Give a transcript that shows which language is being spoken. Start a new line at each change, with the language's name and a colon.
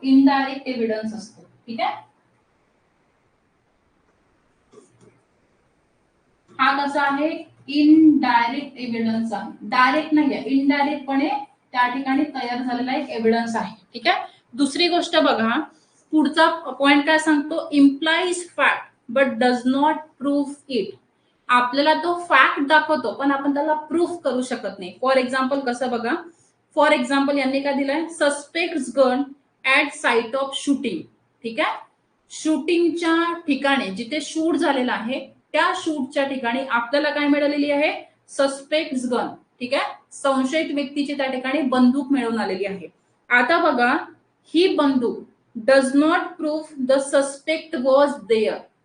Marathi: Indirect evidence असतो. ठीक आहे, हा कसा आहे? इनडायरेक्ट एव्हिडन्स आहे. डायरेक्ट नाहीये, इनडायरेक्टपणे त्या ठिकाणी तयार झालेला एक एव्हिडन्स आहे. ठीक आहे. दुसरी गोष्ट बघा, पुढचा पॉइंट काय सांगतो?
English: Implies fact but does not proof it.
Marathi: आपल्याला तो फॅक्ट दाखवतो पण आपण त्याला प्रूफ करू शकत नाही.
English: for example
Marathi: कसं बघा, फॉर एक्झाम्पल यांनी काय दिलंय?
English: Suspect gun at site of shooting.
Marathi: ठीक आहे, शूटिंगच्या ठिकाणी जिथे शूट झालेला आहे त्या शूटच्या ठिकाणी आपल्याला काय मिळालेली आहे? Suspect gun. ठीक आहे, संशयित व्यक्तीची त्या ठिकाणी बंदूक मिळवून आलेली आहे. आता बघा, ही बंदूक
English: Does not prove the suspect was there.